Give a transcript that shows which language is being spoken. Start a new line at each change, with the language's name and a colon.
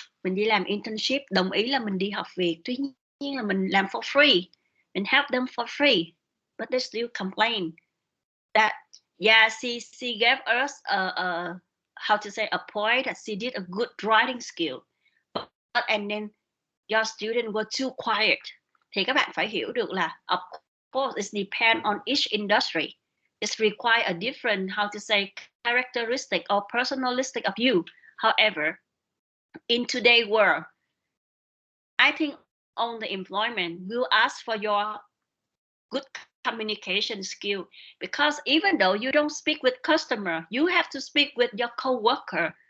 Vietnamese: Mình đi làm internship, đồng ý là mình đi học việc, tuy nhiên là mình làm
English: for free,
Vietnamese: mình
English: help them for free, but they still complain that yeah, she gave us a how to say a point that she did a good writing skill, but and then your student were too quiet.
Vietnamese: Thì các bạn phải hiểu được là
English: of course it depends on each industry. It require a different how to say characteristic or personalistic of you. However, in today's world, I think on the employment will ask for your good communication skill, because even though you don't speak with customer, you have to speak with your co-worker.